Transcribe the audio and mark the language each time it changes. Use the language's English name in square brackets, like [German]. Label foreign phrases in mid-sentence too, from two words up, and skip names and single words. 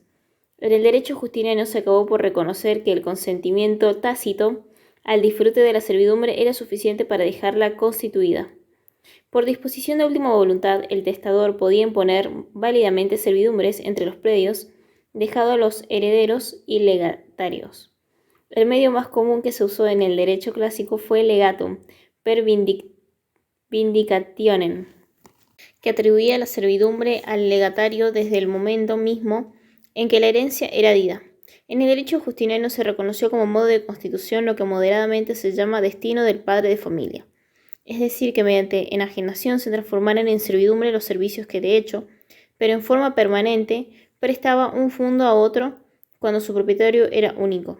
[Spanish] En el derecho justiniano se acabó por reconocer que el consentimiento tácito al disfrute de la servidumbre era suficiente para dejarla constituida. Por disposición de última voluntad, el testador podía imponer válidamente servidumbres entre los predios, dejado a los herederos y legatarios. El medio más común que se usó en el derecho clásico fue el [Latin] legatum per vindicationem, [Spanish] que atribuía la servidumbre al legatario desde el momento mismo en que la herencia era dida. En el derecho justiniano se reconoció como modo de constitución lo que moderadamente se llama destino del padre de familia, es decir, que mediante enajenación se transformaran en servidumbre los servicios que de hecho, pero en forma permanente, prestaba un fundo a otro cuando su propietario era único.